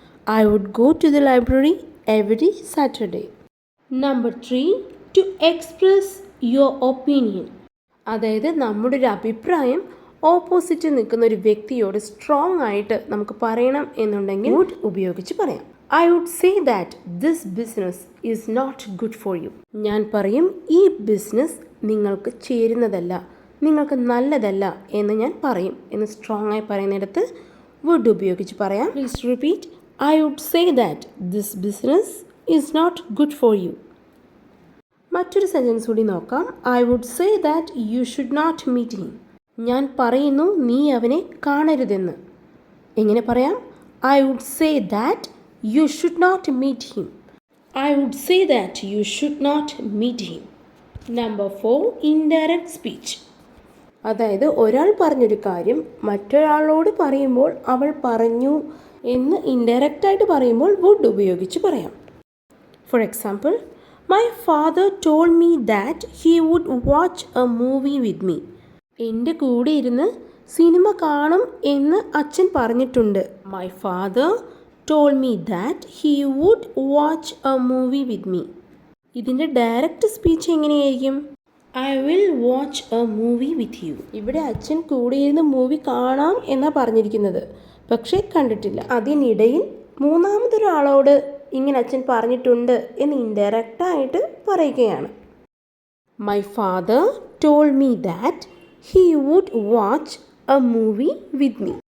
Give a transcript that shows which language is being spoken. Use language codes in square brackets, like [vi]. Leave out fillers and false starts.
[en] I would go to the library every Saturday. Number 3, to express your opinion. [ml] അതായത് നമ്മുടെ ഒരു അഭിപ്രായം opposite നിൽക്കുന്ന ഒരു വ്യക്തിയോട് സ്ട്രോങ് ആയിട്ട് നമുക്ക് പറയണം എന്നുണ്ടെങ്കിൽ വുഡ് ഉപയോഗിച്ച് പറയാം. [en] I would say that this business is not good for you. [ml] ഞാൻ പറയും, ഈ ബിസിനസ് നിങ്ങൾക്ക് ചേരുന്നതല്ല, നിങ്ങൾക്ക് നല്ലതല്ല എന്ന് ഞാൻ പറയും എന്ന് സ്ട്രോങ് ആയി പറയുന്നിടത്ത് വുഡ് ഉപയോഗിച്ച് പറയാം. [en] Please repeat. I would say that this business is not good for you. [ml] മറ്റൊരു സെൻറ്റൻസ് കൂടി നോക്കാം. [en] I would say that you should not meet him. [ml] ഞാൻ പറയുന്നു നീ അവനെ കാണരുതെന്ന്. എങ്ങനെ പറയാം? [en] I would say that you should not meet him. I would say that you should not meet him. Number 4, indirect speech. [ml] അതായത് ഒരാൾ പറഞ്ഞൊരു കാര്യം മറ്റൊരാളോട് പറയുമ്പോൾ അവൾ പറഞ്ഞു എന്ന് ഇൻഡയറക്റ്റ് ആയിട്ട് പറയുമ്പോൾ വുഡ് ഉപയോഗിച്ച് പറയാം. [en] For example, my father told me that he would watch a movie with me. [ml] എൻ്റെ കൂടെ ഇരുന്ന് സിനിമ കാണും എന്ന് അച്ഛൻ പറഞ്ഞിട്ടുണ്ട്. [en] My father told me that he would watch a movie with me. [ml] ഇതിൻ്റെ ഡയറക്റ്റ് സ്പീച്ച് എങ്ങനെയായിരിക്കും? [en] I will watch a movie with you. [ml] ഇവിടെ അച്ഛൻ കൂടെ ഇരുന്ന് മൂവി കാണാം എന്നാണ് പറഞ്ഞിരിക്കുന്നത്, പക്ഷേ കണ്ടിട്ടില്ല. അതിനിടയിൽ മൂന്നാമതൊരാളോട് ഇങ്ങനെ അച്ഛൻ പറഞ്ഞിട്ടുണ്ട് എന്ന് ഇൻഡയറക്റ്റായിട്ട് പറയുകയാണ്. [en] My father told me that he would watch a movie with me.